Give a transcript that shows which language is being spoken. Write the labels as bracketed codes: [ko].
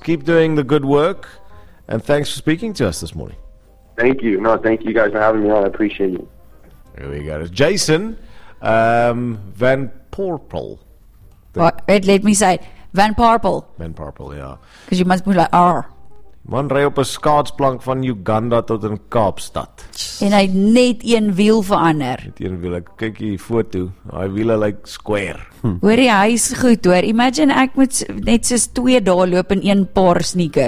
[en] Keep doing the good work, and thanks for speaking to us this morning. Thank you. No, thank you guys for having me on. I appreciate you. There we go. It's Jason Van Poorpel. Let me say Van Poorpel. Van Poorpel, yeah. Because you must be like R. [af] Man ry op 'n skaatsplank van Uganda tot in Kaapstad. En hy het net een wiel verander. Net een wiel. Ek kyk hier die foto. Daai wiele lyk square. Hoor die huis goed, hoor. Imagine ek moet net soos 2 dae loop in een paar sneakers.